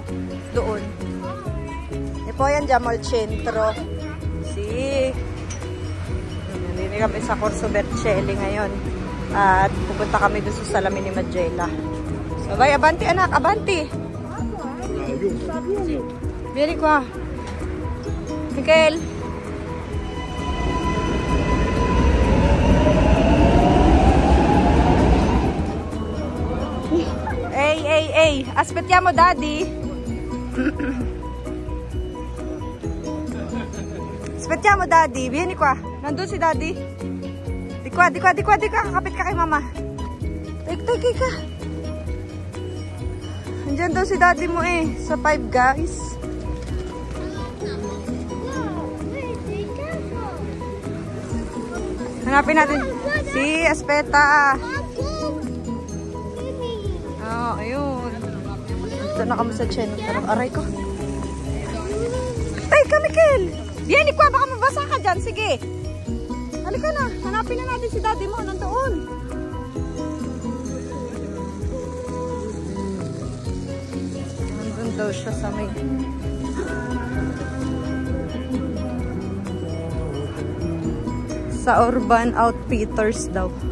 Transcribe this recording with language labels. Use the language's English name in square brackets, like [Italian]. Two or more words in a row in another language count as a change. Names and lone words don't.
[Filipino] Doon. Po yan dyan, Mall Centro. Si. Nandito kami sa Corso Vercelli ngayon. At pupunta kami dun sa salamin ni Madela. So, bye, abanti anak, abanti. Bili ko ah. Mikel. [English] Hey. [Italian] Aspettiamo daddy. Aspettiamo daddy. Vieni qua. [Filipino] Nandun si daddy. [Italian] Di qua. [Filipino] Kakapit ka kay mama. Take ka. Andiyan daw si daddy mo eh. Sa 5 guys. Hanapin natin si Aspetta. Oh, ayun. Ito na kami sa center. Aray ko. Tay ka, Mikel! [Italian] Vieni qua, [Filipino] baka mabasa ka dyan. Sige. Halika na. Hanapin na natin si daddy mo. Nandoon. Nandun daw siya sa may... Sa Urban Outfitters daw.